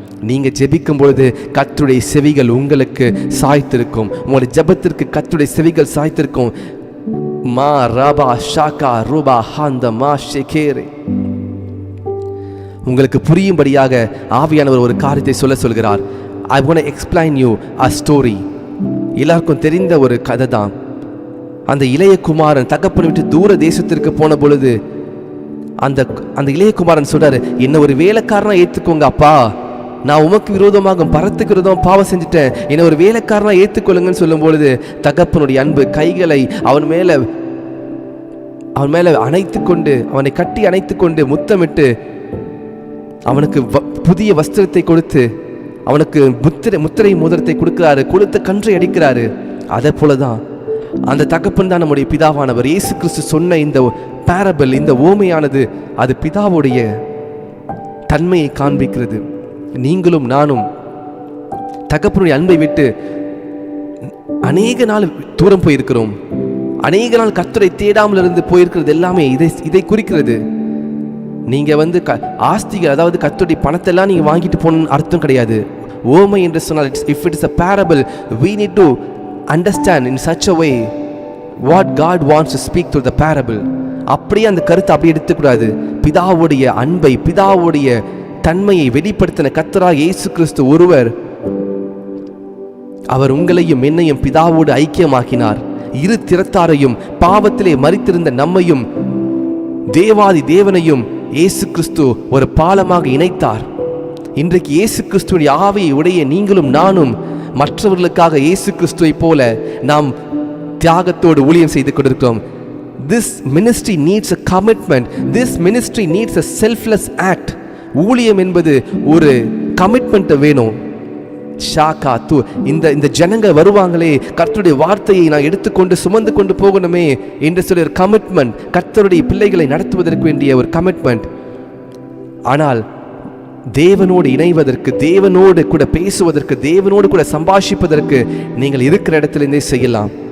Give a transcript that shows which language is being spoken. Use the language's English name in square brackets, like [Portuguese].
[Tamil] நீங்கள் ஜெபிக்கும் பொழுது கர்த்தருடைய செவிகள் உங்களுக்கு சாய்த்திருக்கும். உங்களுடைய ஜெபத்திற்கு கர்த்தருடைய செவிகள் சாய்த்திருக்கும். மா ரபா ஷாக்கா ரூபா ஹாந்த மா ஷெகேரே. உங்களுக்கு புரியும்படியாக ஆவியானவர் ஒரு காரியத்தை சொல்கிறார். [English] I want to explain you a story. [Tamil] எல்லாருக்கும் தெரிந்த ஒரு கதை தான். அந்த இளைய குமாரன் தகப்பனை விட்டு தூர தேசத்திற்கு போன பொழுது அந்த இளைய குமாரன் சொல்றாரு, என்ன ஒரு வேலைக்காரனா ஏத்துக்கோங்க அப்பா, நான் உமக்கு விரோதமாக பரத்துக்கு விரோதமாக பாவம் செஞ்சுட்டேன், என்ன ஒரு வேலைக்காரனா ஏற்றுக்கொள்ளுங்கன்னு சொல்லும் பொழுது தகப்பனுடைய அன்பு கைகளை அவன் மேல அணைத்து கொண்டு, அவனை கட்டி அணைத்து கொண்டு முத்தமிட்டு அவனுக்கு புதிய வஸ்திரத்தை கொடுத்து அவனுக்கு முத்திரை மோதிரத்தை கொடுக்கிறாரு, கொடுத்த கன்றை அடிக்கிறாரு. அதே போலதான் அந்த தகப்பன் தான் நம்முடைய பிதாவானவர். இயேசு கிறிஸ்து சொன்ன இந்த பேரபிள், இந்த ஓமையானது அது பிதாவுடைய தன்மையை காண்பிக்கிறது. நீங்களும் நானும் தகப்பனுடைய அன்பை விட்டு அநேக நாள் தூரம் போயிருக்கிறோம். அநேக நாள் கர்த்தரை தேடாமல் இருந்து போயிருக்கிறது எல்லாமே இதை குறிக்கிறது. நீங்க ஆஸ்திகள், அதாவது கர்த்தருடைய பணத்தெல்லாம் நீங்க வாங்கிட்டு போகணும்னு அர்த்தம் கிடையாது. ஓமை என்று சொன்னால், [English] if it is a parable, we need to understand in such a way what God wants to speak through the parable. [Tamil] அப்படியே அந்த கருத்தை அப்படி எடுத்துக்கூடாது. பிதாவுடைய அன்பை, பிதாவுடைய தன்மையை வெளிப்படுத்தின கர்த்தராகிய இயேசு கிறிஸ்து ஒருவர் அவர் உங்களையும் என்னையும் பிதாவோடு ஐக்கியமாக்கினார். இரு திறத்தாரையும் பாவத்திலே மரித்திருந்த நம்மையும் தேவாதி தேவனையும் இயேசு கிறிஸ்து ஒரு பாலமாக இணைத்தார். இன்றைக்கு இயேசு கிறிஸ்துவின் ஆவியை உடைய நீங்களும் நானும் மற்றவர்களுக்காக இயேசு கிறிஸ்துவை போல நாம் தியாகத்தோடு ஊழியம் செய்து கொண்டிருக்கிறோம். [English] This ministry needs a commitment. This ministry needs a selfless act. [Tamil] ஊழியம் என்பது ஒரு கமிட்மெண்ட் வேணும். ஷாக்கா தூ இந்த ஜனங்கள் வருவாங்களே, கர்த்தருடைய வார்த்தையை நான் எடுத்துக்கொண்டு சுமந்து கொண்டு போகணுமே என்று சொல்லி ஒரு கமிட்மெண்ட், கர்த்தருடைய பிள்ளைகளை நடத்துவதற்கு வேண்டிய ஒரு கமிட்மெண்ட். ஆனால் தேவனோடு இணைவதற்கு, தேவனோடு கூட பேசுவதற்கு, தேவனோடு கூட சம்பாஷிப்பதற்கு நீங்கள் இருக்கிற இடத்துலேருந்தே செய்யலாம்.